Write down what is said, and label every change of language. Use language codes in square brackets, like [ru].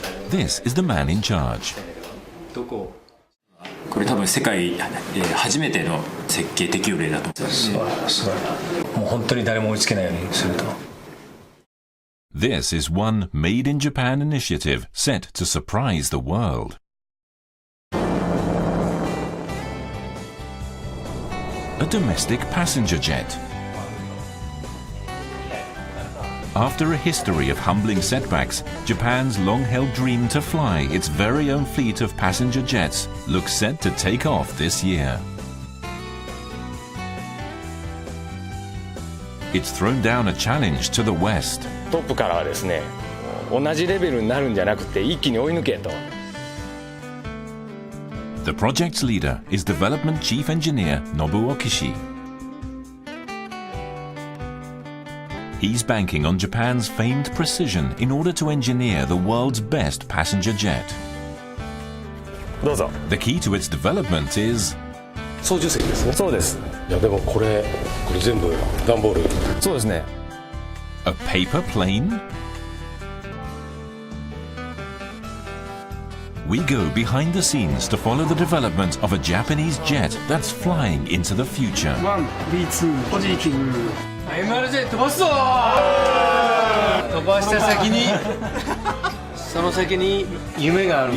[en] This is the man in charge. [ja] これ多分世界初めての設計適用例だと思います。もう本当に誰も追いつけないようにすると。 [en] This is one Made in Japan initiative set to surprise the world. A domestic passenger jet. After a history of humbling setbacks, Japan's long-held dream to fly its very own fleet of passenger jets looks set to take off this year. It's thrown down a challenge to the West. [ja] トップからはですね、同じレベルになるんじゃなくて一気に追い抜けと。 [en] The project's leader is Development Chief Engineer Nobuo Kishi. He's banking on Japan's famed precision in order to engineer the world's best passenger jet. [ja] どうぞ。 [en] The key to its development is [ja] 操縦席ですね。そうです。いやでもこれ全部段ボール。そうですね。 [en] a paper plane? We go behind the scenes to follow the development of a Japanese jet that's flying into the future. [ja] 1B2 ポジティブ。 MRJ 飛ばすぞ。飛ばした先にその先に夢がある。